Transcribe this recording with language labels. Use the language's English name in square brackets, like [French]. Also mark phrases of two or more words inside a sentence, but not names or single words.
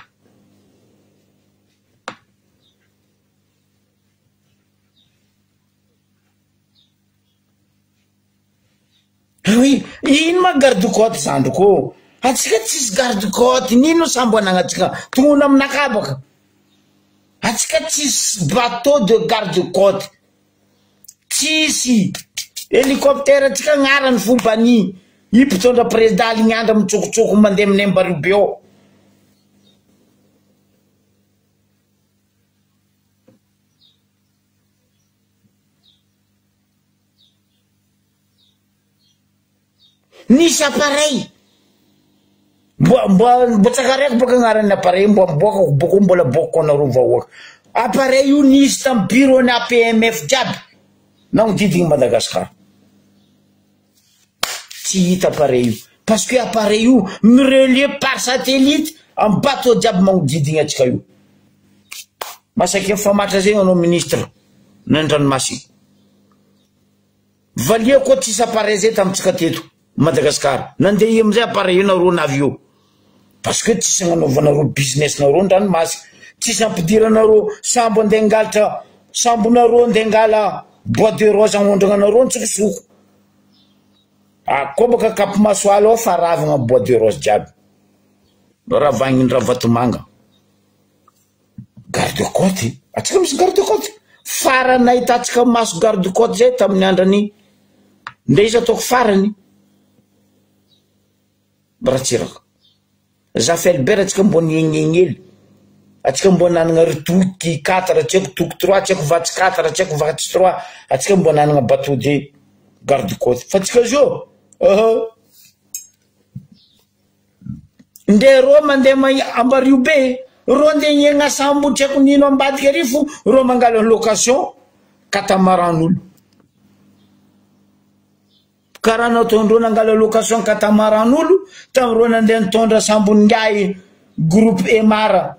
[Malagasy] Oui, ino ma [French] garde côte [Malagasy] zandroko? Atsika tsisy [French] garde côte, [Malagasy] nino sambo anagnatsika tongona aminakabaka. Atsika tsisy [French] bateau de garde côte. [Malagasy] Tsisy hélicoptère atsika gnarany fombany. I mpitondra président lignandra mitsokitsoko mandeha amin'ny Ambaribé ao. Nisy appareil. Mbo tsakareko boka gnarany appareil mbola boko anareo vahoaka. Appareil io nisy tam bureau na APMF jiaby. Nagnodidigny Madagascar. Tsy hita appareil io. [French] Parce que appareil io relié par satellite en bateau [Malagasy] jiaby magnodidigny atsika io. Masaky famatra zegny anao ministre nan-dranomasina. Valia koa tsisy appareil zay tamitsika teto Madagascar. Nandeha amizay appareil io nareo navio. [French] Parce que [Malagasy] tsisy gnanaovanareo business nareo ndranomasina. Tsisy ampidiranareo sambo andeha ngalatra sambonareo andeha ngala [French] bois de rose [Malagasy] agnondragnanareo ntsokosoko. Koa baka Cap Masoala ao fa ravagna [French] bois de rose [Malagasy] jiaby. Ravagnin Ravatomanga. [French] Garde côte. [Malagasy] Atsika misy [French] garde côte. [Malagasy] Farany nahitatsika maso [French] garde côte [Malagasy] zay tamin'ny andrany. Nde izy ataoko farany. Baratsiraka. Zafelbert atsika mbo niegnegnely. Atsika mbo nanagna ritoky 4, atsika toky 3, atsika vatsy 4, atsika vatsy 3, atsika mbo nanagna [French] bateau de garde côte. [Malagasy] Fa atsika zio. Nde ro mandeha Ambaribé, ro andeha iegna sambo tseko nino ambadika ary fo, ro mangala location katamaran'olo. Karaha nataondreo nangala location katamaran'olo, tamindreo nandeha nitondra sambon-gay groupe Emara.